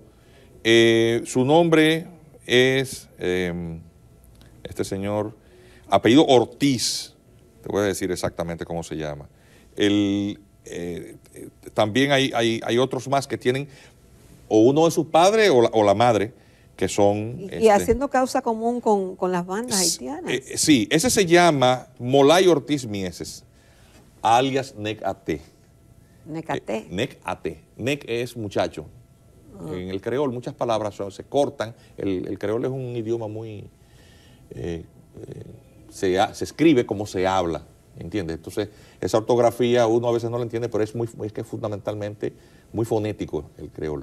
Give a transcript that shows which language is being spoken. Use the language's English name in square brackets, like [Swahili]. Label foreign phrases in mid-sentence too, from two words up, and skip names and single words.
[Spanish] Su nombre es, este señor, apellido Ortiz, te voy a decir exactamente cómo se llama. También hay otros más que tienen, o uno de sus padres o la madre, que son... Y haciendo causa común con las bandas haitianas. Sí, ese se llama Molay Ortiz Mieses, alias Nec Ate. Nec Ate. Nec Ate. Nec es muchacho. En el creol muchas palabras se cortan. El creol es un idioma muy... se escribe como se habla, ¿entiendes? Entonces, esa ortografía uno a veces no la entiende, pero es que es fundamentalmente muy fonético el creol.